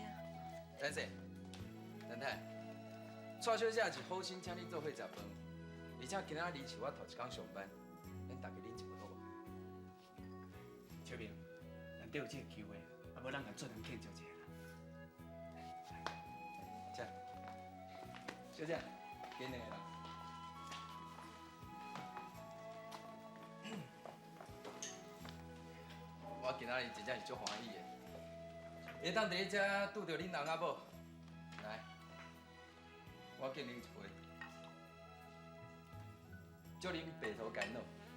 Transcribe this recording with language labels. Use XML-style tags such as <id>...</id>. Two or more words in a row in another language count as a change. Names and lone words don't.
<nan>等下，陈太，蔡小姐是好心请你做伙食饭，而且今仔日是我头一天上班，咱大家啉一杯好无？秋萍，难得有这个机会，啊，无咱甲俊南庆祝一下啦。这，小姐，给两个啦。我今仔日真正是足欢喜的，会当伫咧遮拄到恁翁仔某，来，我敬恁一杯，祝恁白头偕老。</nan>